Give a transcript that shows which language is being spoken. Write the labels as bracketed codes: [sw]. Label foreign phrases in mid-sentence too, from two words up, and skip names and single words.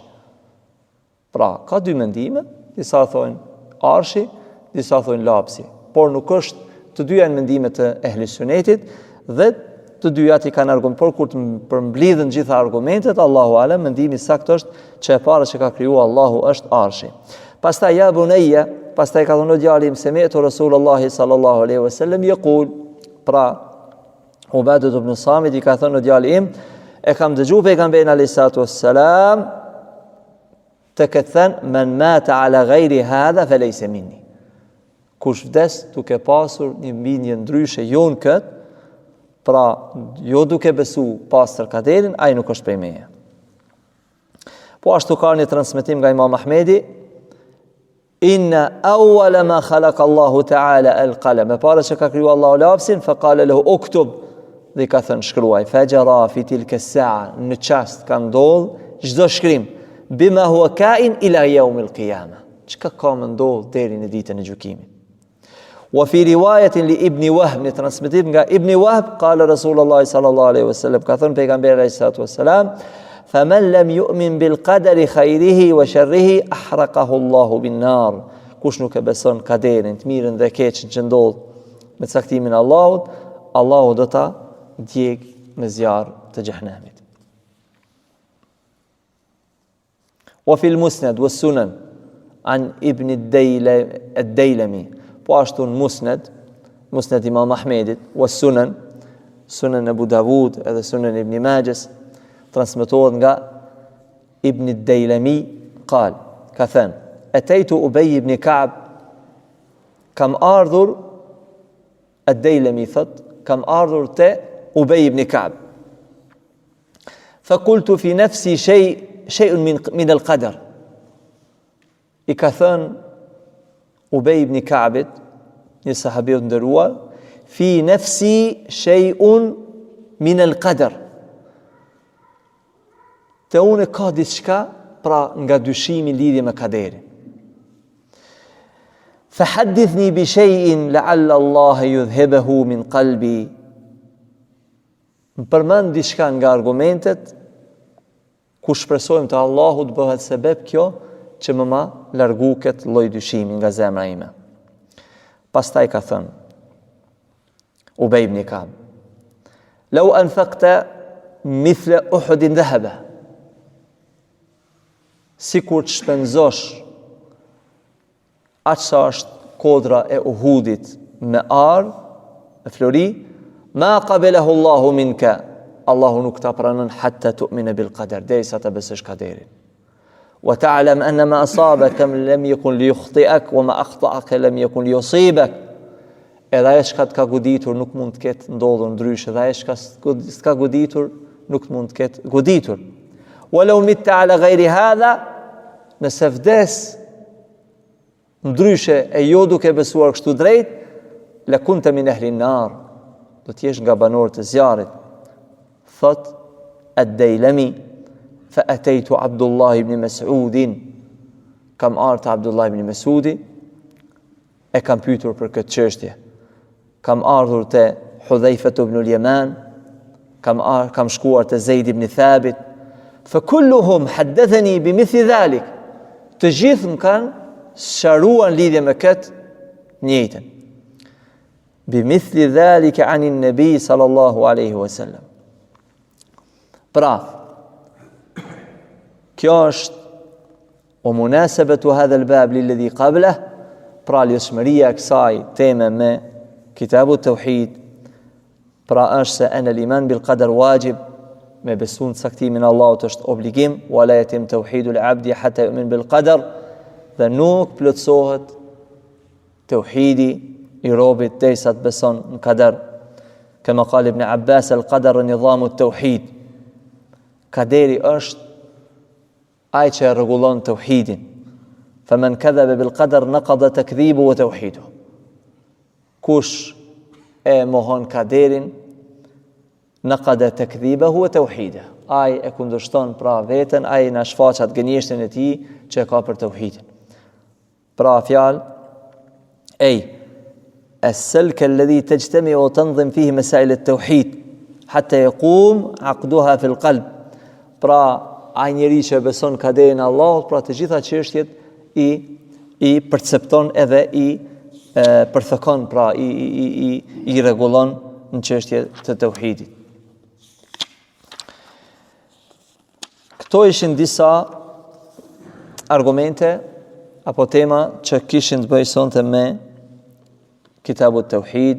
[sq] Pra, ka dy mendime, disa thonë arshi, disa thonë lapsi. Por nuk është të dyja në mendimet e ehli sunetit dhe të dyja i kanë argument, por kur të përmblidhen gjitha argumentet, [ar] الله أعلم [sq] mendimi saktë është që e para që ka kriju Allahu është arshi. [ar] Pastaj يا بني, [sq] pastaj ka thënë djali im, [ar] سمعت رسول الله صلى الله عليه وسلم يقول, [sq] pra Ubadah ibn Samit i ka thënë djali im, e kam dëgjuar pejgamberin [ar] عليه الصلاة والسلام [sq] të këtë thënë, [ar] من مات على غير هذا فليس مني. [sq] Kush vdes duke pasur një bindje ndryshe jo në këtë, pra jo duke besu pastër kaderin, ai nuk është prej meje. Po ashtu ka një transmetim nga Imam Ahmedi, [ar] إن أول ما خلق الله تعالى القلم, [sq] e para që ka kriju Allahu lapsin, [ar] فقال له اكتب, [sq] dhe ka thënë shkruaj, [ar] فجرى في تلك الساعة, [sq] në çast ka ndodh çdo shkrim, [ar] بما هو كائن إلى يوم القيامة, [sq] çka ka më ndodh deri në ditën e gjykimit. [ar] وفي رواية لابن وهب, [sq] në transmetim nga Ibn Wahb, [ar] قال رسول الله صلى الله عليه وسلم, [sq] ka thënë pejgamberi [ar] عليه الصلاة والسلام فمن لم يؤمن بالقدر خيره وشره أحرقه الله بالنار. [sq] Kush nuk e beson kaderin, të mirën dhe keqen që ndodh me caktimin e Allahut, Allahu do ta djeg me zjarr të xhehenamit. [ar] وفي المسند والسنن عن ابن الديلمي, [sq] po ashtu në musned Imam Ahmedit, [ar] والسنن سنن أبي داود edhe سنن ابن ماجه, [sq] transmetohet nga Ibn ad-Daylami, qal, ka thënë, [ar] أتيت أبي بن كعب, [sq] kam ardhur, ad-Daylami thot, kam ardhur te Ubay ibn Ka'b. [ar] فقلت في نفسي شيء من القدر. [sq] I ka thënë Ubej ibn Ka'bit, një sahabi i nderuar, [ar] في نفسي شيء من القدر. [sq] Te unë ka diçka pra nga dyshimi lidhje me kaderin. [ar] فحدثني بشيء لعل الله يذهبه من قلبي. [sq] Më përmend diçka nga argumentet ku shpresojmë të Allahut bëhet sebeb kjo që më ma largu këtë lloj dyshimi nga zemra ime. Pastaj ka thënë Ubej ibn Ka'b: [ar] "لو أنفقت مثل أحد ذهبا." [sq] Sikur të shpenzosh aq sa është kodra e Uhudit me arë, me flori, [ar] ما قبله الله منك. [sq] Allahu nuk ta pranon [ar] حتى تؤمن بالقدر, [sq] derisa ta besosh kaderin. [ar] وتعلم أن ما أصابك لم يكن ليخطئك وما أخطأك لم يكن ليصيبك. [sq] Edhe ajo çka të ka goditur nuk mund të ketë ndodhur ndryshe, dhe ajo çka s'ka goditur nuk mund të ketë goditur. [ar] ولو مت على غير هذا, [sq] nëse vdes ndryshe e jo duke besuar kështu drejt, [ar] لكنت من أهل النار, [sq] do të jesh nga banorët e zjarrit. [ar] Thot ad-Dailami: فأتيت عبد الله بن مسعود, [sq] kam ardhur Abdullah ibn Mas'udi, e kam pyetur për këtë çështje. Kam ardhur te Hudhaifa ibn al-Yaman, kam shkuar te Zeid ibn Thabit, [ar] فكلهم حدثني بمثل ذلك. [sq] Të gjithë më kanë sharuar lidhje me këtë njëjtën. [ar] بمثل ذلك عن النبي صلى الله عليه وسلم. [sq] Pra, kjo është o [ar] مناسبة هذا الباب للذي قبله, [sq] pra lidhshmëria e kësaj teme me Kitabu Tauhid, pra është se [ar] أن الإيمان بالقدر واجب, [sq] me besu në caktimin Allahut është obligim, [ar] ولا يتم توحيد العبد حتى يؤمن بالقدر, [sq] dhe nuk plotësohet tauhidi i robit derisa të beson në qadar. [ar] كما قال ابن عباس القدر نظام التوحيد. [sq] Kaderi është ai që rregullon tauhidin. [ar] فمن كذب بالقدر نقض تكذيبه وتوحيده. [sq] Kush e mohon kaderin, [ar] نقض تكذيبه وتوحيده. [sq] Ai e kundërshton pra veten, ai na shfaqat gënjeshtën e tij që ka për tauhidin. Pra fjalë [ar] السلك الذي تجتمع وتنظم فيه مسائل التوحيد حتى يقوم عقدها في القلب. [sq] Pra ai njeri që beson kaderin Allahut, pra të gjitha çështjet i percepton edhe i përthekon, pra i rregullon në çështje të tauhidit. Këto ishin disa argumente apo tema që kishin të bëjë sonte me Kitabu Tauhid.